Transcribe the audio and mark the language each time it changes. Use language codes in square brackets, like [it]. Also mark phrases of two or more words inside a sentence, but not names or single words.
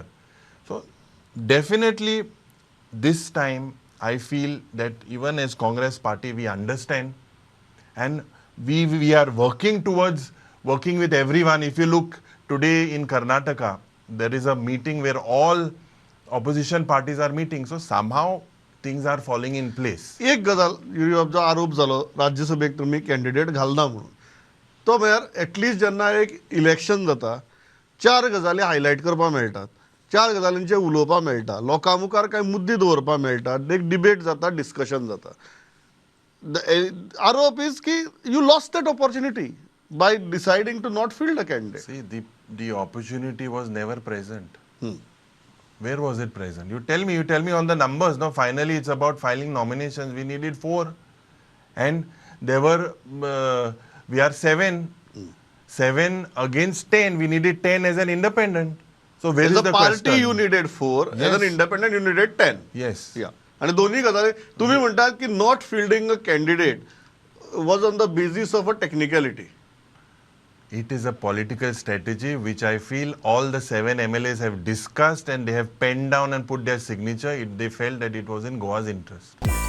[en] So, definitely this time, I feel that even as Congress party, we understand and we are working towards working with everyone. If you look today in Karnataka, there is a meeting where all opposition parties are meeting. So somehow things are falling in place. [kok] एक गजाल युरियाचो आरोप जालो राज्यसभेक तुम्ही कॅन्डिडेट घालना म्हणून. तो म्हळ्यार एटलिस्ट जेन्ना एक इलेक्शन जाता 4 गजाली हायलायट करपाक मेळटात, 4 गजालींचेर उलोवपाक मेळटा, लोकां मुखार कांय मुद्दे दवरपाक मेळटात, एक डिबेट जाता, डिस्कशन जाता. [en] आरोप इज की you lost that opportunity by deciding to not field a candidate. See, the opportunity was never present. Where was it present? You tell me on the numbers. No, finally it's about filing nominations. We needed 4. And there were, we are 7. 7 against 10. We needed 10 as an independent. So where is the party question? You needed 4. Yes. As an independent you needed 10. Yes. Yeah. And [kok] दोन्ही गजाली तुम्ही म्हणतात की [en] not fielding a candidate was on the basis of a technicality. It is a political strategy which I feel all the 7 MLAs have discussed and they have penned down and put their signature. They felt that it was in Goa's interest.